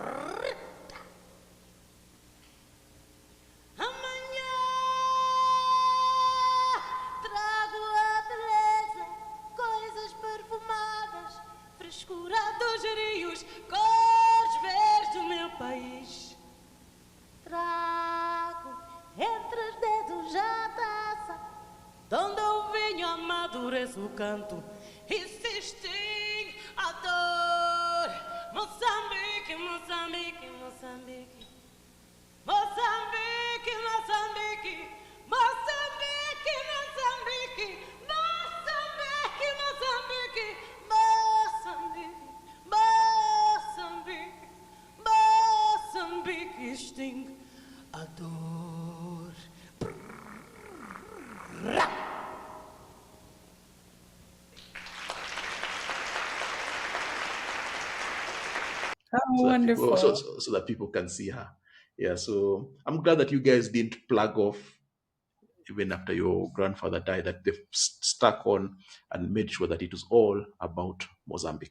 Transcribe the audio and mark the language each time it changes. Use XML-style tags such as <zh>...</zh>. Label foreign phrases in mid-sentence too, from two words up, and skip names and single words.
<pt>Amanhã trago a beleza, coisas perfumadas, frescura dos rios, cores verdes do meu país. Trago entre os dedos a taça, donde o vinho amadurece o canto e se extingue a dor. Moçambique, Moçambique, Moçambique. Mozambique, Mozambique, Mozambique, Mozambique, Mozambique, Mozambique, Mozambique, Mozambique, Mozambique extingue a dor.</pt> <en>Oh, wonderful. So that people can see her. Yeah, so I'm glad that you guys didn't plug off even after your grandfather died, that they've stuck on and made sure that it was all about Mozambique.</en>